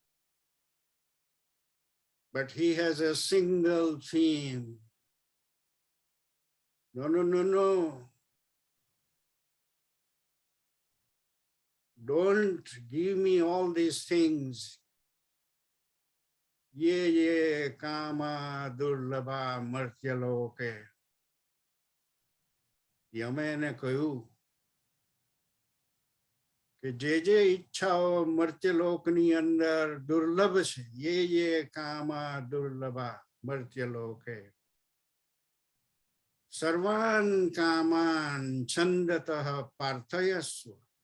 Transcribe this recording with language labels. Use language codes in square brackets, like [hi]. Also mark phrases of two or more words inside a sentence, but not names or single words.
[en] But he has a single theme. No. Don't give me all these things. [sa] ये कामा दुर्लभा मर्त्यलोके. [gu] યમેને કહ્યું. કે જે ઈચ્છાઓ મર્ત્યલોકની અંદર દુર્લભ છે [sa] ये कामा दुर्लभा मर्त्यलोके सर्वान् कामान् छन्दतः प्रार्थयस्व.